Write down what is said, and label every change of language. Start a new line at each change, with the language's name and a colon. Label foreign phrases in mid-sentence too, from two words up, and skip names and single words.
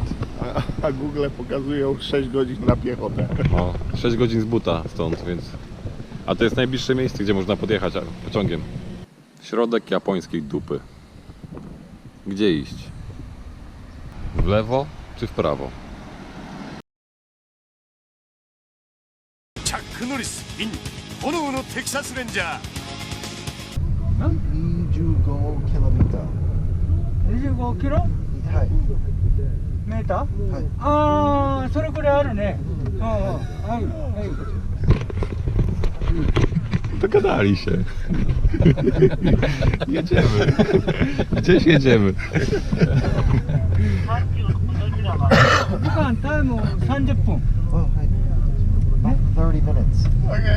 Polish: A Google pokazują 6 godzin na piechotę. O, 6 godzin z buta stąd, więc... A to jest najbliższe miejsce, gdzie można podjechać pociągiem. Środek japońskiej dupy. Gdzie iść? W lewo czy w prawo?
English: Chuck Norris in 炎のテキサスレンジャー
Japanese: 25キロメーター。 25キロはい。メーター、はい。ああ、それくらいあるね。はいはい。
Polish: Dogadali się. Jedziemy. Gdzieś jedziemy.
Japanese: 時間タイム30分。
English: Oh, hi. 30 minutes. Okay.